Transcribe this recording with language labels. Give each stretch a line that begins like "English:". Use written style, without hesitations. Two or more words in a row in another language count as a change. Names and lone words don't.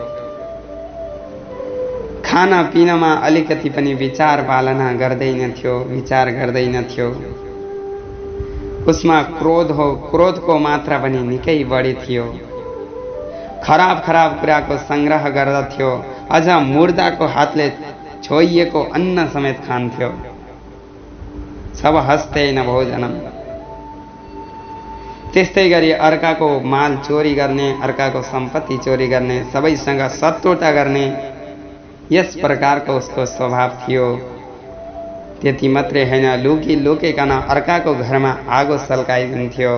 Nepali: खाना पिनमा अलिकति पनि विचार गर्दैनथ्यो। उसमा क्रोधको मात्रा पनि निकै बढी थियो। खराब खराब कुराको संग्रह गर्दथ्यो। अझ मुर्दाको हातले छोइएको अन्न समेत खान्थ्यो।
Sanskrit: सब हस्ते न भोजनम।
Nepali: त्यस्तै गरी अर्काको माल चोरी गर्ने, अर्काको सम्पत्ति चोरी गर्ने, सबैसँग शत्रुता गर्ने, यस प्रकारको उसको स्वभाव थियो। त्यति मात्रै हैन, लुकी लुकेकन अर्काको घरमा आगो सल्काइदिन्थ्यो।